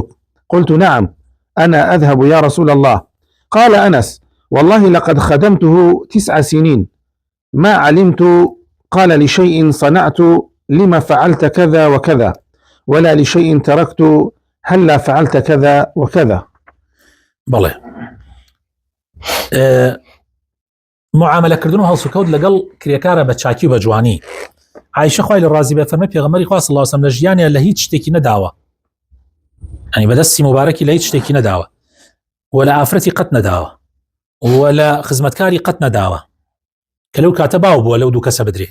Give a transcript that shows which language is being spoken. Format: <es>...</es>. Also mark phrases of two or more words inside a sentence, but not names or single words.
<ar>قلت: نعم أنا أذهب يا رسول الله. قال أنس: والله لقد خدمته 9 سنين ما علمت قال لشيء صنعت لما فعلت كذا وكذا ولا لشيء تركت هلا فعلت كذا وكذا.</ar> <ckb>بەڵێ معاملەکردن و هەڵسوکەوت لەگەڵ کرێکارە بە چاکی و بە جوانی. عایشە خوای لە ڕازی بێ فەرمێ پێغەمبەری خوا</ckb> <ar>صلی الله علیه و سلم</ar> <ckb>لە ژیانیان لە هیچ شتێکی نەداوە ینی بەدەستی مبارەکی لە هیچ شتێکی نەداوە و لە ئافرەتی قەت نەداوە و لە خزمەتکاری قەت نەداوە کە لەو کاتە باو بووە لەو دوو کەسە بدرێ.</ckb>